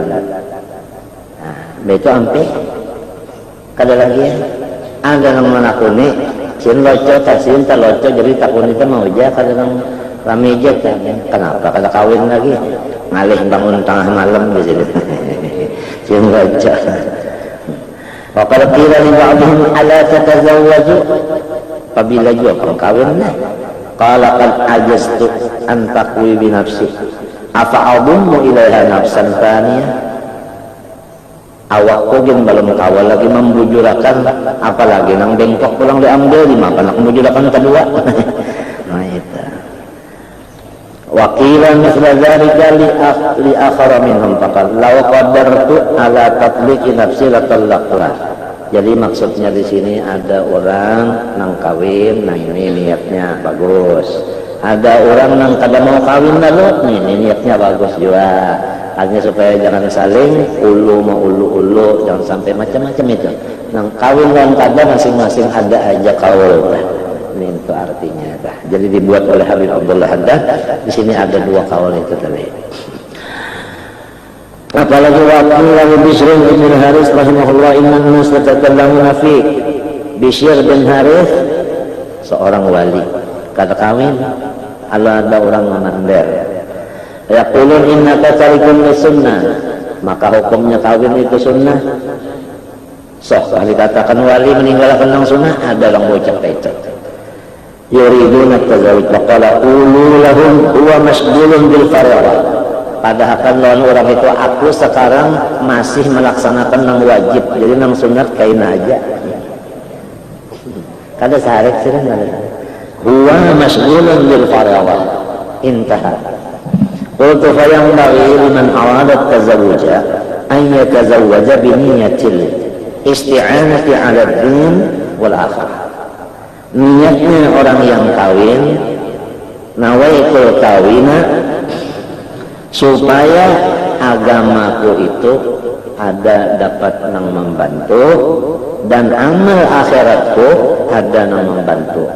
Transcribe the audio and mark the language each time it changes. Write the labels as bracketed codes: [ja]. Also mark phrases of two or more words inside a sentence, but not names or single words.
[bjn] Nah, itu sampai kada lagi ada yang menakuni sin loco tasin taloco jadi takuni itu mau aja kada yang rame aja kenapa kada kawin lagi ngalih bangun tengah malam di sini sin loco. [ar] وقد قيل لبعضهم ألا تتزوج, [bjn] apabila juga kamu kawin lah. [ar] قال قد عجزت أن أقوي بنفسي أفأضم إليها نفسا ثانية. [bjn] Awakku gin belum kawal lagi membujurakan, apalagi nang bengkok pulang diambil di mana nak membujurakan kedua. Nah itu. [ar] وقيل مثل ذلك لآخر منهم فقال لو قدرت على تطليق نفسي لطلقتها. [bjn] Jadi maksudnya di sini ada orang nang kawin, nah ini niatnya bagus. Ada orang nang kada mau kawin lalu, ini niatnya bagus juga. Hanya supaya jangan saling ulu mau ulu, jangan sampai macam-macam itu. Nang kawin dan kada masing-masing ada aja kaul. Ini itu artinya. Jadi dibuat oleh Habib Abdullah Haddad. Di sini ada 2 kaul itu tadi. Apalagi waktu lalu Bishr bin Haris rahimahullah [ar] إن الناس يتكلمون في [bjn] Bishr bin Haris seorang wali kata kawin ada orang memandar [ar] يقولون إنك تارك السنة, [bjn] maka hukumnya kawin itu sunnah. Kali katakan wali meninggalkan yang sunnah, ada orang bocah itu [ar] يريدون التزوج فقال قولوا لهم هو مشغول بالفرض. [bjn] Padahal kan lawan orang itu aku sekarang masih melaksanakan yang wajib, jadi yang sunat kain aja. Kada sarik sih kan? [ar] هو مشغول بالفرض. Intaha. قلت فينبغي لمن أراد التزوج أن يتزوج بنية الاستعانة على الدين والآخرة. [bjn] Niatnya orang yang kawin, nawaitul kawina, supaya agamaku itu ada dapat nang membantu dan amal akhiratku ada nang membantu.